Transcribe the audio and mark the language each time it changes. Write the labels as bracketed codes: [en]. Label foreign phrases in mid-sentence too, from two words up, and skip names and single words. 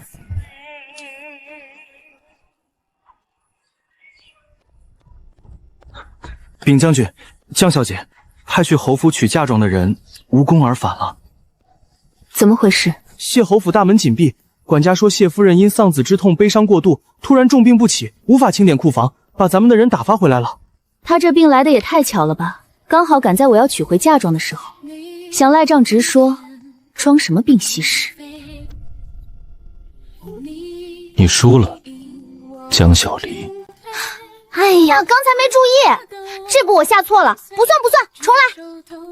[zh] 禀将軍，江小姐派去侯府取嫁妝的人無功而返了。怎麼回事？謝侯府大門緊閉，管家說謝夫人因喪子之痛悲傷過度，突然重病不起，無法清點庫房，把咱們的人打發回來了。他這病來的也太巧了吧，剛好趕在我要取回嫁妝的時候。想賴賬直說，裝什麼病息事？你輸了，江小離。哎呀，剛才沒注意，這步我下錯了，不算，重來。